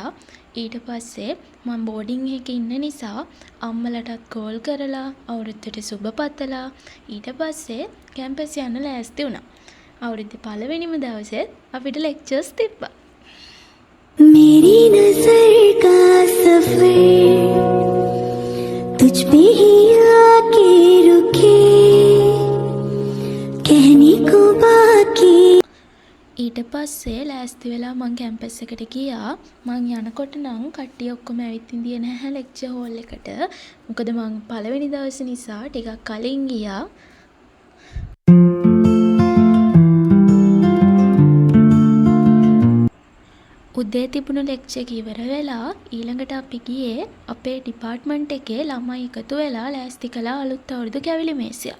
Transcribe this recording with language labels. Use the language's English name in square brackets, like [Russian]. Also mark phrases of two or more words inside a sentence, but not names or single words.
[Sinhala] ඊට පස්සේ මම බෝඩින් එකේ ඉන්න නිසා අම්මලටත් කෝල් කරලා අවුරුද්දට සුබ පතලා ඊට පස්සේ කැම්පස් යන්න ලෑස්ති වුණා. අවුරුද්දේ පළවෙනිම දවසේ අපිට ලෙක්චර්ස් තිබ්බා. [Hindi] मेरी नजर का सफर तुझ पे ही आके रुके कहने को बाकी. [Sinhala] ඊට පස්සේ ලෑස්ති වෙලා මං කැම්පස් එකට ගියා. මං යනකොට නම් කට්ටිය ඔක්කොම ඇවිත් ඉඳියේ නැහැ [English] lecture hall [Sinhala] එකට. මොකද මං පළවෙනි දවසේ නිසා ටිකක් කලින් ගියා. උදේ තිබුණු ලෙක්චර් එක ඉවර වෙලා ඊළඟට අපි ගියේ අපේ ඩිපාර්ට්මන්ට් එකේ ළමයි එකතු වෙලා ලෑස්ති කළා අලුත් අවුරුදු කැවිලි මේසයක්.